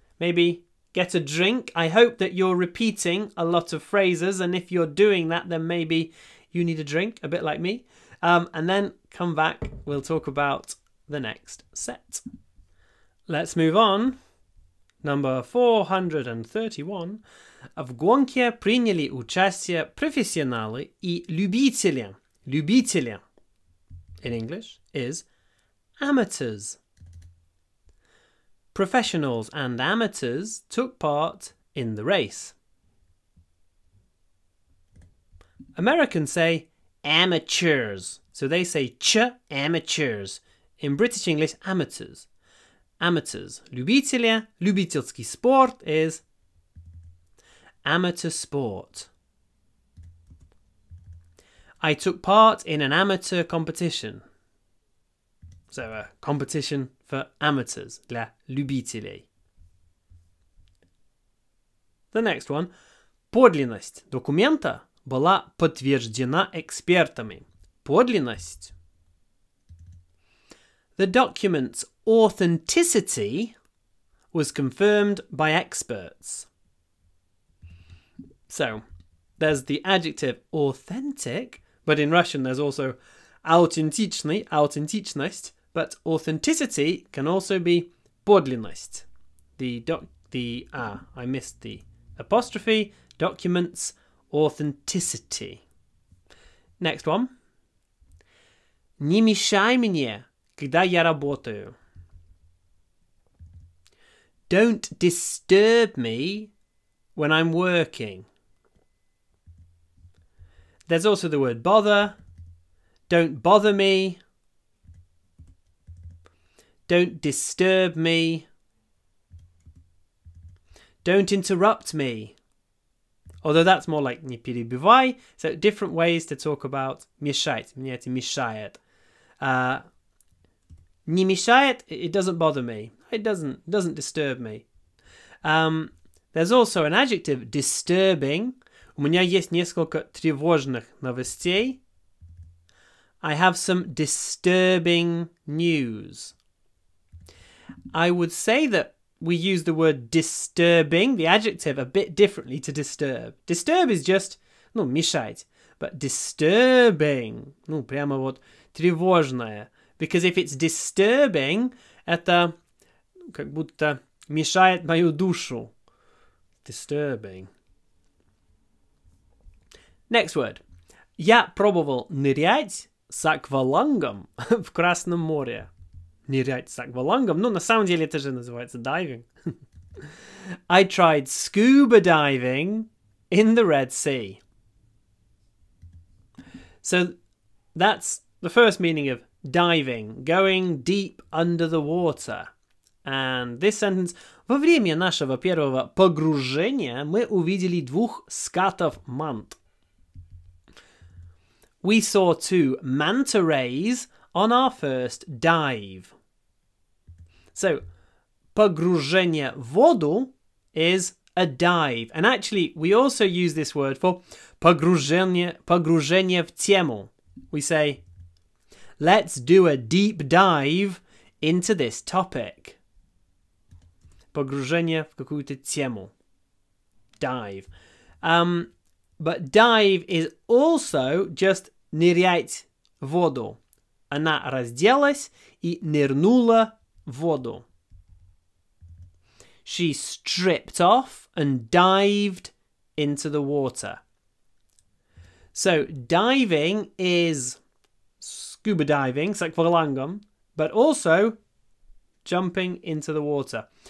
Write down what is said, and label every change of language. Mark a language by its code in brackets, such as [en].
[en] Maybe get a drink. I hope that you're repeating a lot of phrases, and if you're doing that, then maybe you need a drink, a bit like me. And then come back. We'll talk about the next set. Let's move on. Number 431. [ru] В гонке приняли участие профессионалы и любители. [en] Любители, in English, is amateurs. Professionals and amateurs took part in the race. Americans say amateurs. So they say ch, amateurs. In British English, amateurs. Amateurs. [ru] Любители, любительский спорт [en] is amateur sport. I took part in an amateur competition. So a competition for amateurs, [ru] для любителей. [en] The next one. [ru] Подлинность документа была подтверждена экспертами. Подлинность. [en] The document's authenticity was confirmed by experts. So, there's the adjective authentic, but in Russian there's also [ru] autentичный, autentичность, [en] but authenticity can also be подлинность. I missed the apostrophe, documents, authenticity. Next one. [ru] Не мешай мне, когда я работаю. [en] Don't disturb me when I'm working. There's also the word bother. Don't bother me. Don't disturb me. Don't interrupt me. Although that's more like [ru] не перебивай. [en] So different ways to talk about мешать. [ru] Мне это мешает. Не мешает, [en] it doesn't bother me. It doesn't disturb me. There's also an adjective, disturbing. [ru] У меня есть несколько тревожных новостей. [en] I have some disturbing news. I would say that we use the word disturbing, the adjective, a bit differently to disturb. Disturb is just, мешать. But disturbing, [ru] прямо вот тревожное. [en] Because if it's disturbing, [ru] это как будто мешает мою душу. [en] Disturbing. Next word. [ru] Я пробовал нырять с аквалангом в Красном море. Нырять с аквалангом? На самом деле это же называется diving. [en] I tried scuba diving in the Red Sea. So that's the first meaning of diving, going deep under the water. And this sentence, [ru] во время нашего первого погружения мы увидели двух скатов мант. [en] We saw two manta rays on our first dive. So, [ru] погружение в воду [en] is a dive. And actually, we also use this word for [ru] погружение в тему. [en] We say, let's do a deep dive into this topic. [ru] Погружение в какую-то тему. [en] Dive. But dive is also just [ru] нырять в воду. Она разделась и нырнула в воду. [en] She stripped off and dived into the water. So diving is scuba diving, [ru] с аквалангом, [en] but also jumping into the water.